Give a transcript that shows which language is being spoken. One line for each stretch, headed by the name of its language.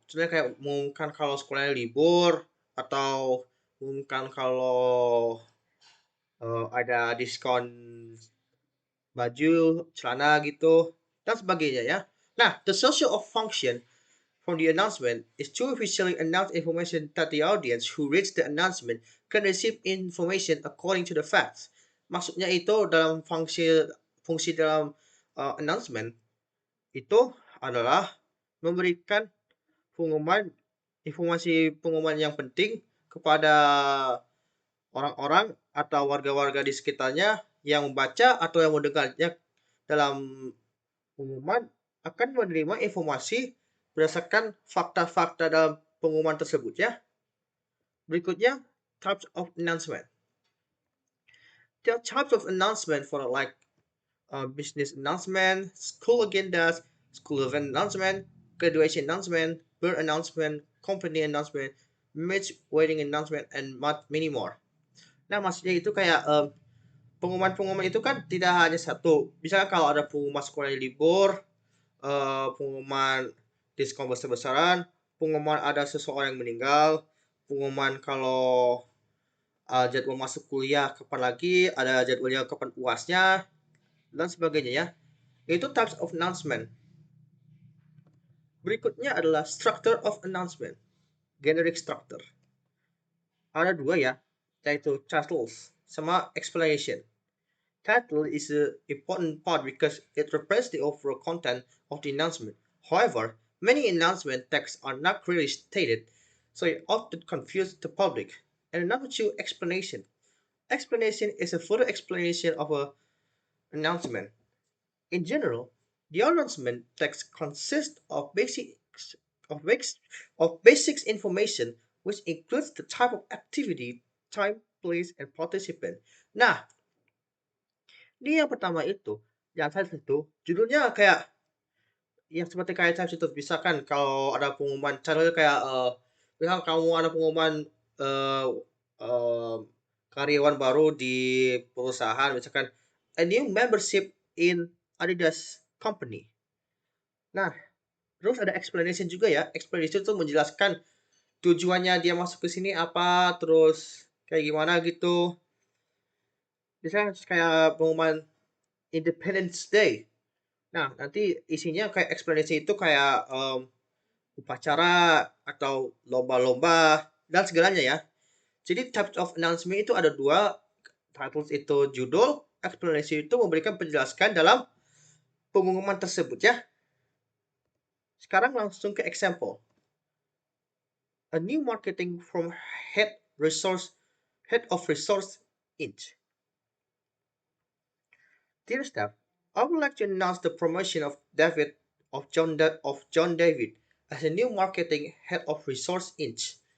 Indonesian: Contohnya kayak mengumumkan kalau sekolahnya libur atau mengumumkan kalau ada diskon baju, celana gitu, dan sebagainya ya.
English: Nah, the social of function from the announcement is to officially announce information that the audience who reads the announcement can receive information according to the facts.
Indonesian: Maksudnya itu dalam fungsi dalam announcement itu adalah memberikan pengumuman pengumuman yang penting kepada orang-orang atau warga-warga di sekitarnya yang membaca atau yang mendengarnya dalam pengumuman akan menerima informasi berdasarkan fakta-fakta dalam pengumuman tersebut ya.
English: Berikutnya, types of announcement. There are types of announcement for like business announcement, school agendas, school event announcement, graduation announcement, birth announcement, company announcement, match wedding announcement, and many more.
Indonesian: Nah, maksudnya itu kayak pengumuman-pengumuman itu kan tidak hanya satu. Misalnya kalau ada pengumuman sekolah libur, pengumuman diskon besar-besaran, pengumuman ada seseorang yang meninggal, pengumuman kalau jadwal masuk kuliah kapan lagi, ada jadwalnya kapan UASnya, dan sebagainya ya. Itu
English: types of announcement.
Indonesian: Berikutnya adalah
English: structure of announcement, generic structure.
Indonesian: Ada dua ya, yaitu titles sama explanation.
English: Title is an important part because it represents the overall content of the announcement. However, many announcement texts are not clearly stated, so it often confuses the public. And number two, explanation. Explanation is a further explanation of an announcement. In general, the announcement text consists of of basics of basics information, which includes the type of activity, time, place, and participant.
Indonesian: Nah, di yang pertama itu, yang saya itu judulnya kayak yang seperti kayak saya itu misalkan kalau ada pengumuman contohnya kayak misal kamu ada pengumuman eh, eh, karyawan baru di perusahaan misalkan
English: a new membership in Adidas company.
Indonesian: Nah, terus ada explanation juga ya. Explanation itu menjelaskan tujuannya dia masuk ke sini apa, terus kayak gimana gitu. Misalnya kayak pengumuman Independence Day. Nah, nanti isinya kayak explanation itu kayak upacara atau lomba-lomba dan segalanya ya. Jadi types of announcement itu ada dua. Titles itu judul, explanation itu memberikan penjelasan dalam pengumuman tersebut ya. Sekarang langsung ke example.
English: A new marketing from head of resource Inc. Dear staff, I would like to announce the promotion of John David as a new marketing head of Resource Inc.